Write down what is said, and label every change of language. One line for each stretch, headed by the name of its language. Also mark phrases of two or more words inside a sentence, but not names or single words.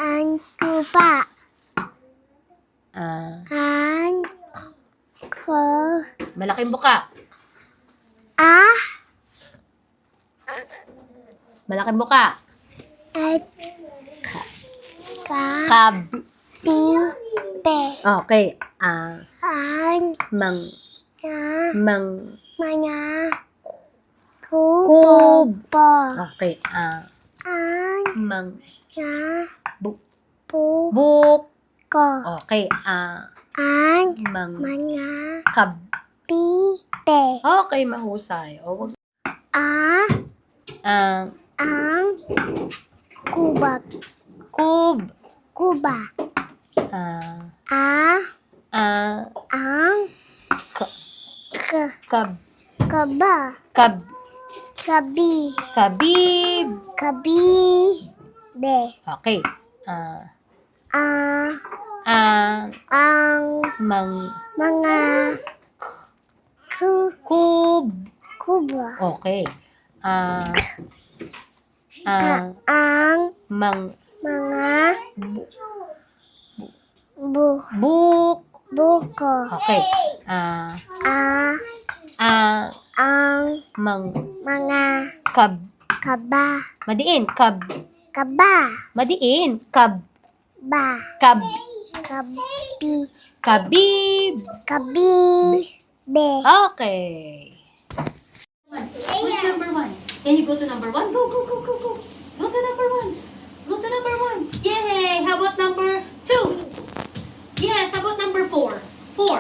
Filipino: Ang kuba. An. Ko. Malaking buka. Ah. Malaking buka. At. Ka. Kab. Pi. Pe. Okay. An. Mang. Na. Mang. Mga. Kub. Bo. Okay. An. Mang. Na. Bu. Bu. Buk. Ko. Okay. An. Mang. Mga. Kab. Pi. Pe. Okay, mahusay. O, Ah. ang. Ang. Kubab. Kub. Kuba. Ah. Ah. Ang. Ka- Ka. Kab. Kaba. Kab. Kabi. Kabib. Kabi. Be. Okay. Ah. Ang. Ang. Mang. Mga. Kub. Kuba. Okay. Ang. Ang. Mang. Mga. Buk. Buko. Okay. Ah. Ang. Ang. Mang. Mga. Kab. Kaba. Madiin. Kab. Kaba. Madiin. Kab. Ba. Kab. Kabi. Kabib. Kabi. Be. Okay.
English: Who's number 1? Can you go to number 1? Go, go, go, go, go. Go to number 1. Go to number 1. Yay! How about number 2? Yes, how about number 4? 4.